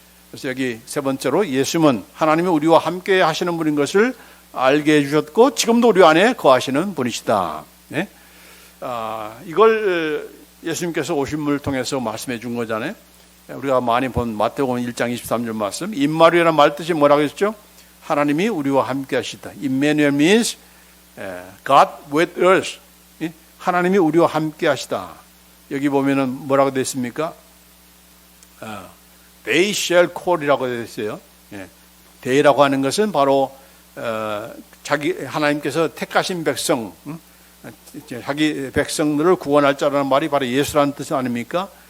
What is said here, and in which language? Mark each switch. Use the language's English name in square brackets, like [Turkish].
[Korean] 그래서 여기 세 번째로 예수님은 하나님이 우리와 함께 하시는 분인 것을 알게 해주셨고 지금도 우리 안에 거하시는 분이시다. 네? 이걸 예수님께서 오신 분을 통해서 말씀해 준 거잖아요. 우리가 많이 본 마태복음 1장 23절 말씀, 임마누엘이라는 말 뜻이 뭐라고 했죠? 하나님이 우리와 함께 하시다. [English] Emmanuel means God with us. [Korean] 하나님이 우리와 함께 하시다. 여기 보면은 뭐라고 되어 있습니까? [English] They shall call [Korean] 이라고 되어 있어요. they라고 하는 것은 바로 자기 하나님께서 택하신 백성, 자기 백성들을 구원할 자라는 말이 바로 예수라는 뜻 아닙니까?